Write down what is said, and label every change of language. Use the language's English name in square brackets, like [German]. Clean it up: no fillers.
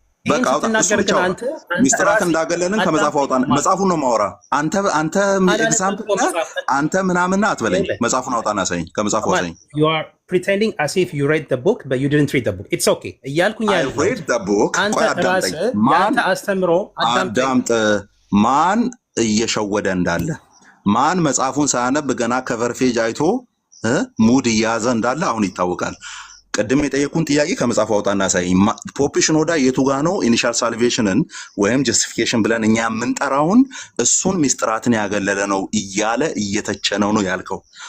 [Amharic] በቃ ሚስጥራት እንዳገለልን ከመጽሐፉ አውጣና መጽሐፉን ነው ማወራ። አንተ ኤግዛምፕል አንተ ምናምን አትበለኝ። መጽሐፉን አውጣና አሳየኝ። ከመጽሐፉ አሳየኝ። [English] you are pretending as if you read the book but you didn't read the book. it's okay [Amharic] እያልኩኝ [English] I read the book። [Amharic] አንተ ራስህ የአንተ አስተምሮ አዳምጥ። ማን እየሸወደ እንዳለ ማን መጽሐፉን ሳያነብ ገና ከቨር ፔጅ አይቶ ሙድ እያያዘ እንዳለ አሁን ይታወቃል። ቅድም የጠየቁን ጥያቄ ከመጽሐፉ አውጣና አሳየኝ። ፖፕ ሽኖዳ የቱ ጋ ነው ኢኒሻል ሳልቬሽንን ወይም ጀስቲፊኬሽን ብለን እኛ የምንጠራውን እሱን ሚስጥራትን ያገለለ ነው እያለ እየተቸነው ነው ያልከው?